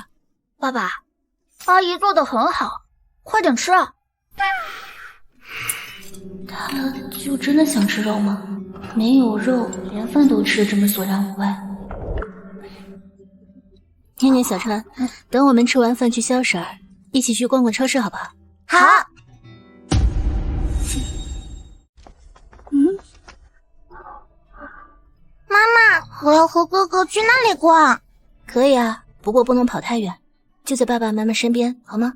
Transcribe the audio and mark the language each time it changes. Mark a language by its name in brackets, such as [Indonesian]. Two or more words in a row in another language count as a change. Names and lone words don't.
[Chinese] 爸爸，阿姨做的很好，快點吃啊。他就真的想吃肉嗎？沒有肉，連飯都吃得這麼索然無味。念念，小川，等我們吃完飯去消食兒，一起去逛逛超市好不好？好。媽媽，我要和哥哥去那裡逛。可以啊，不過不能跑太遠，就在爸爸媽媽身邊，好嗎？